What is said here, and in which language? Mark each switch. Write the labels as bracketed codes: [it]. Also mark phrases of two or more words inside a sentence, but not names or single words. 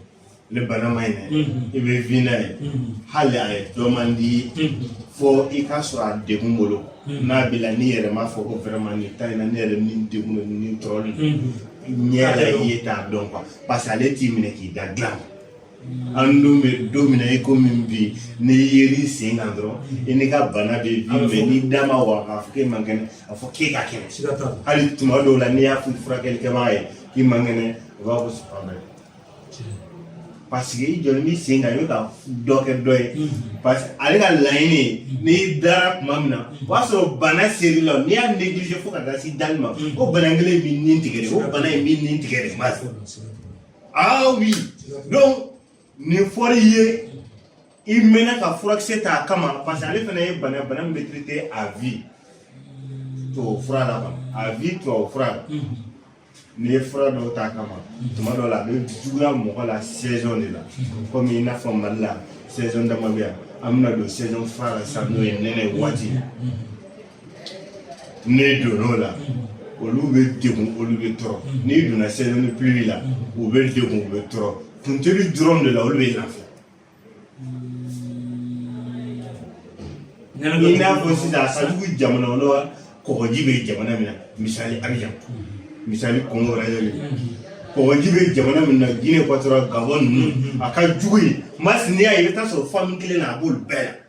[bm] ni bana ma ɲi dɛ i bɛ vi n'a ye hali a ye dɔ man di fɔ i ka sɔrɔ a degun bolo n'a b'i la ni yɛrɛ m'a fɔ ko vraiment nin ta in na ne yɛrɛ ni degun don ni tɔɔrɔ ɲɛ la i ye t'a dɔn quoi parce que ale t'i minɛ k'i da dilan an dun bɛ don min na i ko min bi n'i yer'i sen kan dɔrɔn i n'i ka bana bɛ vi mais n'i da ma waga k'a fɔ k'e man kɛnɛ a fɔ k'e ka kɛnɛ hali tuma dɔw la n'i y'a fɔ furakɛlikɛbaga ye k'i man kɛnɛ o b'a fɔ [fr] c'est pas vrai [bm] parce que i jɔlen b'i sen kan i bɛ ka dɔ kɛ dɔ ye parce que ale ka laɲini n'i dara tuma min na o b'a sɔrɔ bana ser'i la n'i y'a négligé fo ka taa se dali ma o bana kelen b'i nin tigɛ de o bana in b'i nin tigɛ de ma [fr] ah oui donc [bm] nin fɔra i ye i mɛnna ka furakisɛ ta a kama parce que ale fana ye bana min bɛ [fr] traiter à vie [bm] tubabu fura la quoi [fr] à vie [bm] tubabu fura la. N'i ye fura dɔw t'a kama tuma dɔw la a bɛ juguya mɔgɔ la [fr] saison de la [bm] komi i n'a fɔ Mali la saison dama bɛ yan an bɛna don saison fura la sisan n'o ye nɛnɛ waati n'i donn'o la olu bɛ degun olu bɛ tɔɔrɔ n'i donna [fr] saison pluie [bm] la u bɛ degun u bɛ tɔɔrɔ funteni dɔrɔn de la olu bɛ lafiya i n'a fɔ sisan a ka jugu jamana kɔnɔ kɔgɔji bɛ jamana min na misali Abidjan misali Congo Brazzaville kɔgɔji bɛ jamana min na Guinée Équatoriale Gabon ninnu a ka jugu ye masi n'i y'a ye i bɛ taa sɔrɔ famille kelen na a b'olu bɛɛ